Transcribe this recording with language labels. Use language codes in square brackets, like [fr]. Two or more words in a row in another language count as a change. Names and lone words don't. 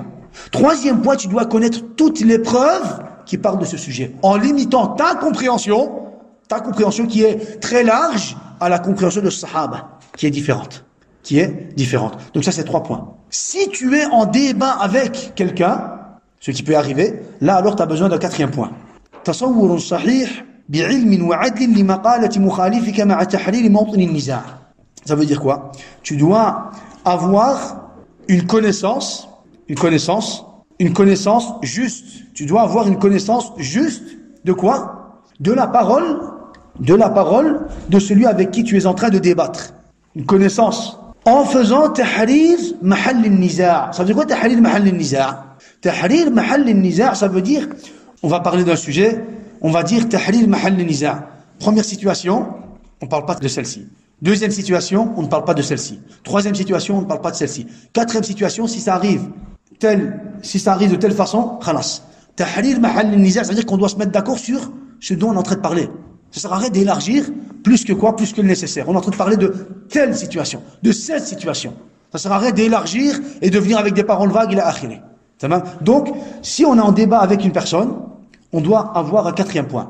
[fr] Troisième point, tu dois connaître toutes les preuves qui parlent de ce sujet, en limitant ta compréhension qui est très large, à la compréhension de Sahaba, qui est différente. Donc ça, c'est 3 points. Si tu es en débat avec quelqu'un, ce qui peut arriver, là alors tu as besoin d'un 4e point. [ar] تصور صحيح بعلم وعدل لمقالة مخالفك مع تحرير موطن النزاع. [fr] Ça veut dire quoi? Tu dois avoir une connaissance juste. Tu dois avoir une connaissance juste de quoi? De la parole de celui avec qui tu es en train de débattre. Une connaissance. En faisant [ar] تحرير محل النزاع'. [fr] Ça veut dire quoi [ar] تحرير محل النزاع'? تحرير محل النزاع', [fr] ça veut dire, on va parler d'un sujet, on va dire [ar] تحرير محل النزاع'. [fr] Première situation, on ne parle pas de celle-ci. Deuxième situation, on ne parle pas de celle-ci. Troisième situation, on ne parle pas de celle-ci. Quatrième situation, si ça arrive de telle façon, khalas. [ar] تحرير محل النزاع', [fr] ça veut dire qu'on doit se mettre d'accord sur ce dont on est en train de parler. Ça sert à rien d'élargir plus que le nécessaire. On est en train de parler de telle situation, de cette situation. Ça sert à rien d'élargir et de venir avec des paroles vagues, il a akhiré. Donc, si on est en débat avec une personne, on doit avoir un 4e point.